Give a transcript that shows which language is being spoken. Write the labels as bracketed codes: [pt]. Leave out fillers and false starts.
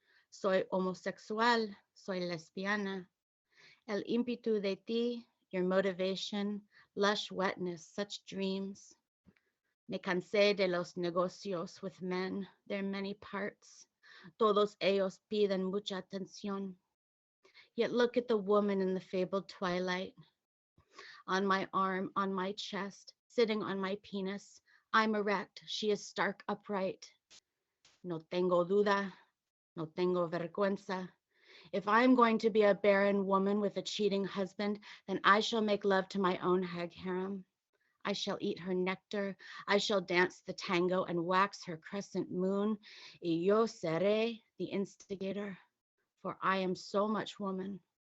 [es] Soy homosexual, soy lesbiana. El ímpetu de ti, [en] your motivation, lush wetness, such dreams. [es] Me cansé de los negocios [en] with men, their many parts. [es] Todos ellos piden mucha atención. [en] Yet look at the woman in the fabled twilight. On my arm, on my chest, sitting on my penis. I'm erect, she is stark upright. [es] No tengo duda, no tengo vergüenza. [en] If I am going to be a barren woman with a cheating husband, then I shall make love to my own hag harem. I shall eat her nectar. I shall dance the tango and wax her crescent moon. [es] Y yo seré [en] the instigator, for I am so much woman.